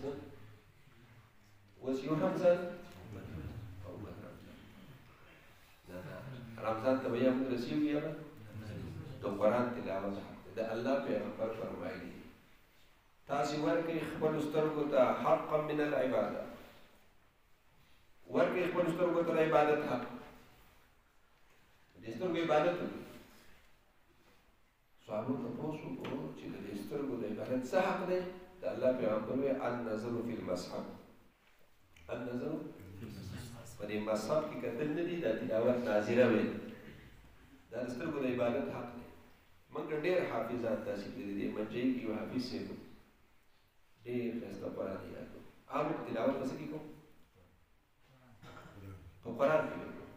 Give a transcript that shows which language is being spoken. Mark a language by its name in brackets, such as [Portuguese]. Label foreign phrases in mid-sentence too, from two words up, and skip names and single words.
[Pashto] څه اوس یو رمضان او بل رمضان. رمضان ته به یا موږ رسېږو یا به د قرآن تلاوت حق دی. د الله پیغمبر فرمایلي تاسې ورکړئ خپلو سترګو ته [Arabic] حقا من العباده. [Pashto] ورکړئ خپلو سترګو ته د عبادت حق. د سترګو عبادت وکړئ. صحابو تپوس وکړو چې د دې سترګو د عبادت څه حق دی؟ د الله پیغمبر وایي [Arabic] النظر فی المصحف. [Pashto] النظر په دې مصحف کې کتل نه دي، دا تلاوت ناظره ویل. دا د سترګو د عبادت حق دی. موږ ډېر حافظان داسې کړي دي. منجۍ کې یو حافظ صاحب ډېر ښایسته قرآن یې یاد کړو. هغه په تلاوت په څه کې کوو؟ په قرآن کې به کوو.